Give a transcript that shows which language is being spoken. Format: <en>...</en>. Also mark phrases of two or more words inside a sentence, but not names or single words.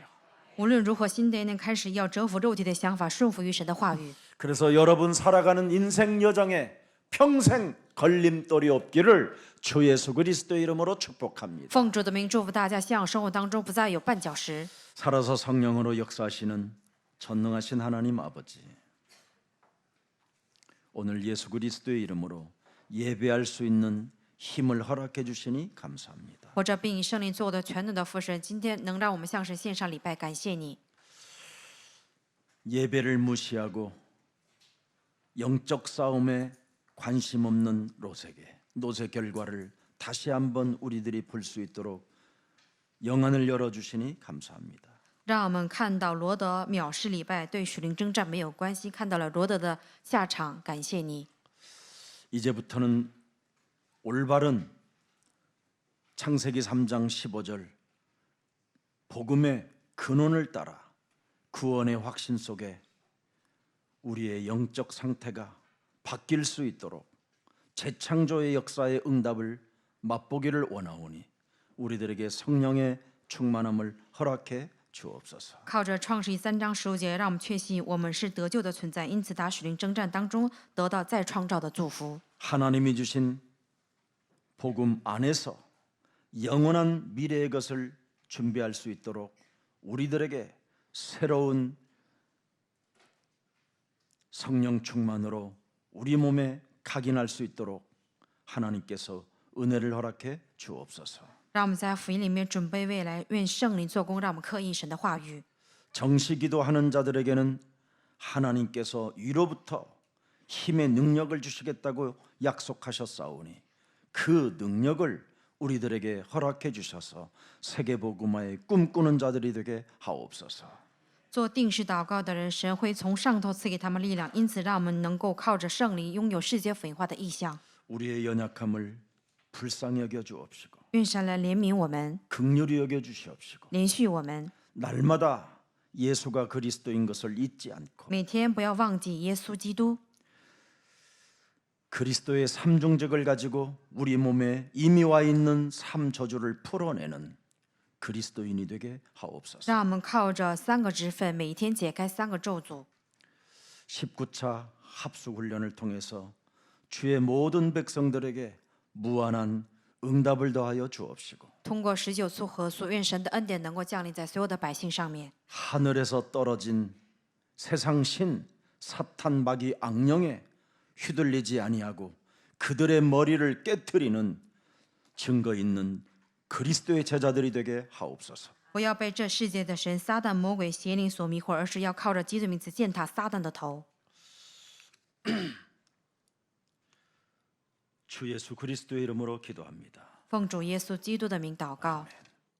<zh>无论如何，新的一年开始要折服肉体的想法，顺服于神的话语。</zh> <ko>그래서 여러분 살아가는 인생 여정에 평생 걸림돌이 없기를 주 예수 그리스도의 이름으로 축복합니다.</ko> <zh>奉主的名祝福大家，信仰生活当中不再有绊脚石。</zh> <ko>살아서 성령으로 역사하시는 전능하신 하나님 아버지, 오늘 예수 그리스도의 이름으로 예배할 수 있는 힘을 허락해 주시니 감사합니다.</ko> <zh>活着并以圣灵做我的全能的父神，今天能让我们向神献上礼拜，感谢你。</zh> <ko>예배를 무시하고 영적 싸움에 관심 없는 롯의 결과를 다시 한번 우리들이 볼 수 있도록 영안을 열어주시니 감사합니다.</ko> <zh>让我们看到罗德藐视礼拜，对属灵征战没有关系，看到了罗德的下场，感谢你。</zh> <ko>이제부터는 올바른 창세기 3장 15절 복음의 근원을 따라 구원의 확신 속에 우리의 영적 상태가 바뀔 수 있도록 재창조의 역사의 응답을 맛보기를 원하오니 우리들에게 성령의 충만함을 허락해 주옵소서.</ko> <zh>靠着创世记3章15节，让我们确信我们是得救的存在，因此打属灵征战当中得到再创造的祝福。</zh> <ko>하나님이 주신 복음 안에서 영원한 미래의 것을 준비할 수 있도록 우리들에게 새로운 성령 충만으로 우리 몸에 각인할 수 있도록 하나님께서 은혜를 허락해 주옵소서.</ko> <zh>让我们在福音里面准备未来，愿圣灵做工，让我们刻印神的话语。</zh> <ko>정시기도하는 자들에게는 하나님께서 위로부터 힘의 능력을 주시겠다고 약속하셨사오니 그 능력을 우리들에게 허락해 주셔서 세계복음화의 꿈꾸는 자들이 되게 하옵소서.</ko> <zh>做定时祷告的人，神会从上头赐给他们力量，因此让我们能够靠着圣灵拥有世界福音化的意向。</zh> <ko>우리의 연약함을 불쌍히 여겨 주옵시고</ko> <zh>愿神来怜悯我们，</zh> <ko>긍휼히 여겨 주시옵시고</ko> <zh>连续我们，</zh> <ko>날마다 예수가 그리스도인 것을 잊지 않고</ko> <zh>每天不要忘记耶稣基督，</zh> <ko>그리스도의 삼중적을 가지고 우리 몸에 이미 와 있는 삼 저주를 풀어내는 그리스도인이 되게 하옵소서.</ko> <zh>让我们靠着三个职分，每天解开三个咒诅。</zh> <ko>19차 합숙 훈련을 통해서 주의 모든 백성들에게 무한한 응답을 더하여 주옵시고</ko> <zh>通过19次合宿，愿神的恩典能够降临在所有的百姓上面。</zh> <ko>하늘에서 떨어진 세상 신 사탄 마귀 악령에 휘둘리지 아니하고 그들의 머리를 깨트리는 증거 있는 그리스도의 제자들이 되게 하옵소서.</ko> <zh>不要被这世界的神撒旦魔鬼邪灵所迷惑，而是要靠着基督名字践踏撒旦的头。</zh> <ko>주 예수 그리스도의 이름으로 기도합니다.</ko> <zh>奉主耶稣基督的名祷告。</zh>